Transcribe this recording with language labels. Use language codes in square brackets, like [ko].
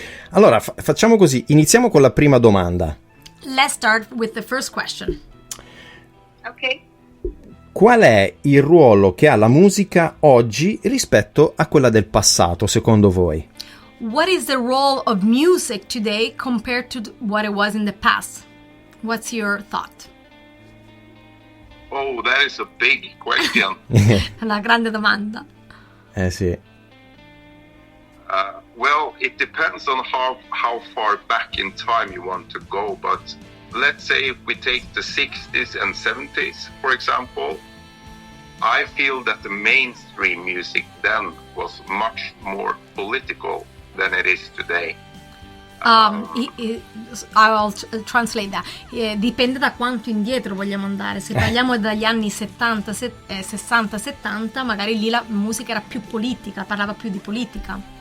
[it] Allora, facciamo così, iniziamo con la prima domanda. [en] Let's start with the first question. Okay. [it] Qual è il ruolo che ha la musica oggi rispetto a quella del passato, secondo voi? [en] What is the role of music today compared to what it was in the past? What's your thought? Oh, that is a big question. [it] Una grande domanda. Sì. [en] Well, it depends on how far back in time you want to go, but let's say if we take the 60s and 70s, for example, I feel that the mainstream music then was much more political than it is today. I'll translate that. [it] Dipende da quanto indietro vogliamo andare. Se parliamo dagli anni 70, 60, 70, magari lì la musica era più politica, parlava più di politica.